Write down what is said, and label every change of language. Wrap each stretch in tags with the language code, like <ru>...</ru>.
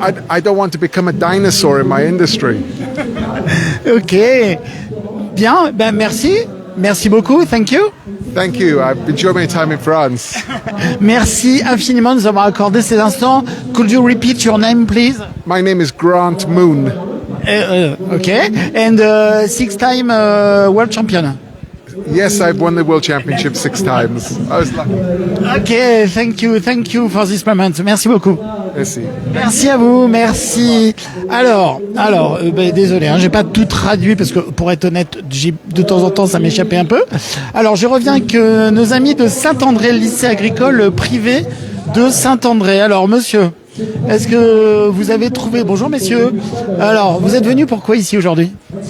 <en>I don't want to become a dinosaur in my industry.</en> <fr>Ok, bien, ben merci beaucoup,</fr> <en>thank you. Thank you. I've enjoyed my time in France.</en> <fr>Merci infiniment de nous avoir accordé ces instants.</fr> <en>Could you repeat your name, please? My name is Grant Moon. Okay, and 6-time world champion. Yes, I've won the World Championship 6 times. I was lucky. Okay, thank you for this moment.</en> <fr>Merci beaucoup. Merci. Merci à vous, merci. Alors, désolé, j'ai pas tout traduit parce que pour être honnête, de temps en temps ça m'échappait un peu. Alors, je reviens avec nos amis de Saint-André, le lycée agricole privé de Saint-André. Alors, monsieur, est-ce que vous avez trouvé... Bonjour, messieurs. Alors, vous êtes venus pourquoi ici aujourd'hui ?</fr>